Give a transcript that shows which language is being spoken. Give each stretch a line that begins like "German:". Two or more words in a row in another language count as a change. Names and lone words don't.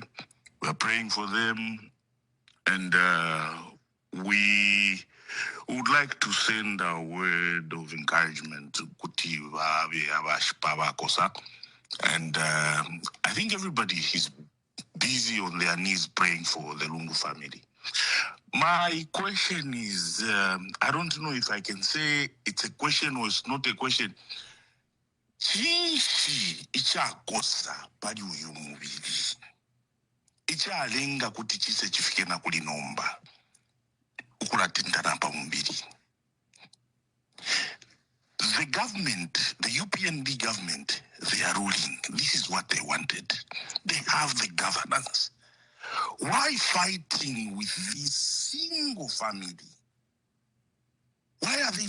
English: We are praying for them, and we would like to send a word of encouragement to Kutiva, and I think everybody is busy on their knees praying for the Lungu family. My question is, I don't know if I can say it's a question or it's not a question.
Bemba: Chishi ichakosa pali uyu mubili. Ichalenga kuti chise chifike na kulinomba. Ukulatindana pa mubili.
English: The government, the UPND government, they are ruling. This is what they wanted. They have the governance. Why fighting with this single family? Why are they?